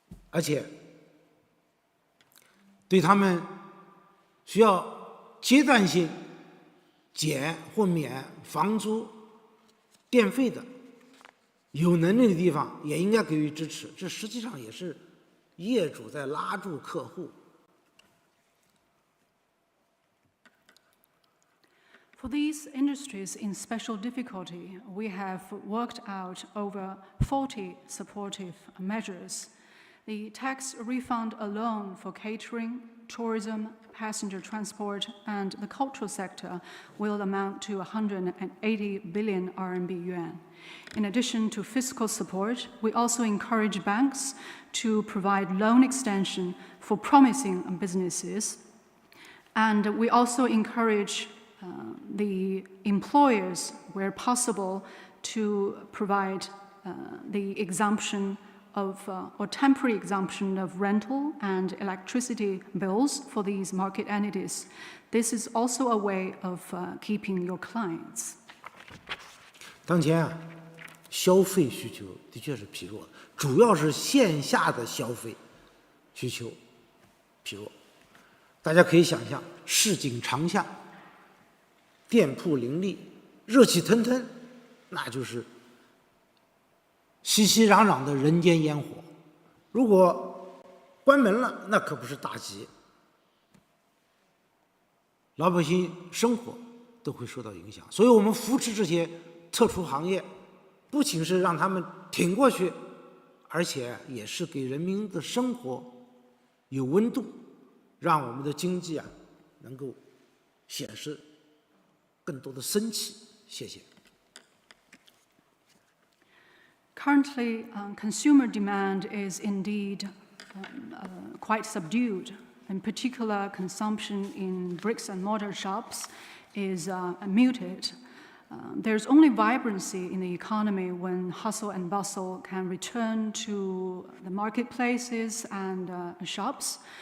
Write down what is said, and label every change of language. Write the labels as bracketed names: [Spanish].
[Chinese] 而且对他们需要阶段性减或免房租、电费的，有能力的地方也应该给予支持。这实际上也是业主在拉住客户。 [English] For these industries in special difficulty, we have worked out over 40 supportive measures. The tax refund alone for catering, tourism, passenger transport, and the cultural sector will amount to 180 billion RMB yuan. In addition to fiscal support, we also encourage banks to provide loan extension for promising businesses. And we also encourage the employers, where possible, to provide the exemption of or temporary exemption of rental and electricity bills for these market entities. This is also a way of keeping your clients. [Chinese] 当前啊，消费需求的确是疲弱的，主要是线下的消费需求疲弱。大家可以想象，市井长巷，店铺林立，热气腾腾，那就是熙熙攘攘的人间烟火。如果关门了，那可不是大吉，老百姓生活都会受到影响。所以我们扶持这些特殊行业，不仅是让他们挺过去，而且也是给人民的生活有温度，让我们的经济能够显示更多的生气。谢谢。 [English] Currently, consumer demand is indeed quite subdued. In particular, consumption in bricks and mortar shops is muted. There's only vibrancy in the economy when hustle and bustle can return to the marketplaces and shops.